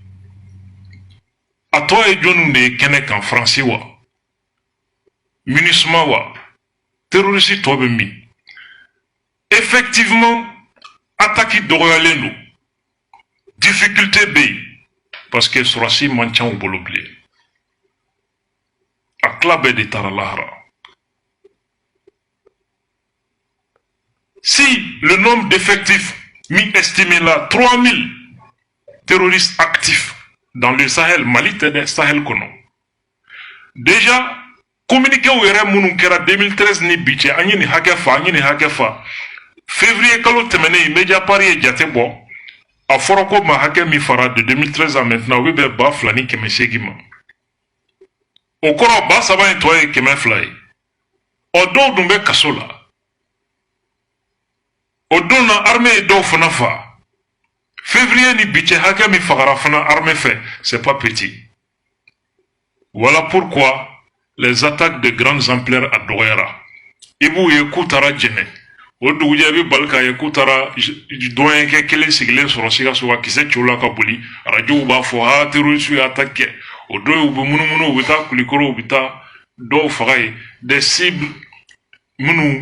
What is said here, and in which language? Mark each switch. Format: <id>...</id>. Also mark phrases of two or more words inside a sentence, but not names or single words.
<bm>a tɔ ye jɔnniw de ye kɛnɛ kan Fransi wa MINUSMA wa terroriste tɔ bɛ min</bm> <fr>effectivement attaque</fr> <bm>dɔgɔyalen don difficulté bɛ yen</bm> <fr>parce que</fr> <bm>surasi man ca u bolo bilen a tila bɛɛ de taara lahara si</bm> <fr>le nombre d'effectifs mis estimé là 3000 terroristes actifs dans le Sahel</fr> <bm>Mali tɛ dɛ Sahel kɔnɔ</bm> <fr>déjà communiqué</fr> <bm>u yɛrɛ minnu kɛra 2013 ni bi cɛ an ye nin hakɛ fa an ye nin hakɛ fa février kalo tɛmɛnen Mediapart ye jate bɔ a fɔra ko maa hakɛ min fara</bm> <fr>de 2013 à maintenant</fr> <bm>o bɛ bɛn 2,800 ma o kɔrɔ 3,000 in tɔ ye 200 ye o dɔw dun bɛ kaso la o don na armée ye dɔw fana fa février ni bi cɛ hakɛ min fagara fana armée fɛ</bm> <fr>c'est pas petit. Voilà pourquoi les attaques de grandes ampleurs</fr> <bm>a dɔgɔyara i b'u ye k'u taara jɛnɛ o dugujɛ i bɛ bali k'a ye k'u taara dɔnyɛkɛ kelen sigilen sɔrɔ Sikaso ka kisɛ ciw la ka boli arajow b'a fɔ ha terroriste ye attaque kɛ o don u bɛ munumunu u bɛ taa Kulikɔrɔ u bɛ taa dɔw faga ye</bm> <fr>des cibles</fr> <bm>minnu</bm>